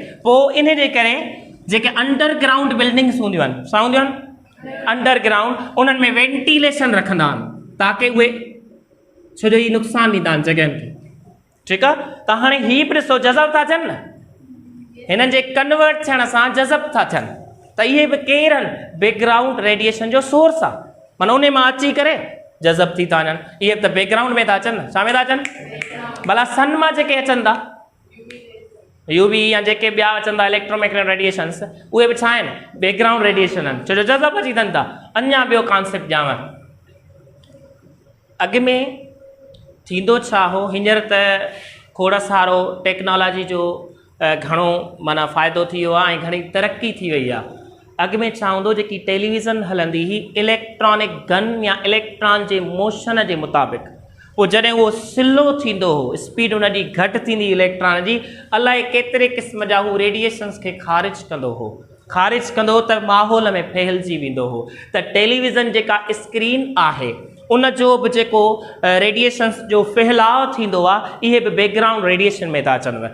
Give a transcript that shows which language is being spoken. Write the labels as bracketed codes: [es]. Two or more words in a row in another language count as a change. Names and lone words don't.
[sd] पोइ इन जे करे जेके [en] underground buildings [sd] हूंदियूं आहिनि, छा हूंदियूं आहिनि अंडरग्राउंड, उन्हनि में वेंटिलेशन रखंदा आहिनि ताकी उहे छो जो ही नुक़सानु ॾींदा आहिनि जॻहियुनि खे, ठीकु आहे। त हाणे हीअ बि ॾिसो जज़ब था थियनि न, हिननि जे कन्वर्ट थियण सां जज़ब था थियनि, त इहे बि केरु आहिनि [en] background radiation [sd] जो सोर्स आहे, माना उन मां अची करे जज़ब थी था वञनि। इहे त बैकग्राउंड में था अचनि, छा में था अचनि भला सन मां जेके अचनि था यूवी या जेके ॿिया अचनि था [en] electromagnetic radiations, [sd] उहे बि छा आहिनि [en] background radiation [sd] आहिनि, छो जो जज़ब अची अचनि था। अञा ॿियो कॉन्सेप्ट ॼाण, अॻु में थींदो छा हो, हींअर त खोड़ सारो टेक्नोलॉजी जो घणो माना फ़ाइदो थी वियो आहे ऐं घणी तरक़ी थी वई आहे। अॻु में छा हूंदो, जेकी टेलीविज़न हलंदी हुई [en] electronic gun [sd] या इलेक्ट्रॉन जे मोशन जे मुताबिक़, पोइ जॾहिं उहो स्लो थींदो हो, स्पीड उनजी घटि थींदी इलेक्ट्रॉन जी, अलाए केतिरे क़िस्म जा हू रेडिएशन्स खे ख़ारिज कंदो हो, ख़ारिज कंदो हो त माहौल में फहिलिजी वेंदो हो। त टेलीविज़न जेका स्क्रीन आहे उन जो बि जेको रेडिएशन्स जो फहिलाव थींदो आहे, इहे बि [en] background radiation [sd] में था अचनि।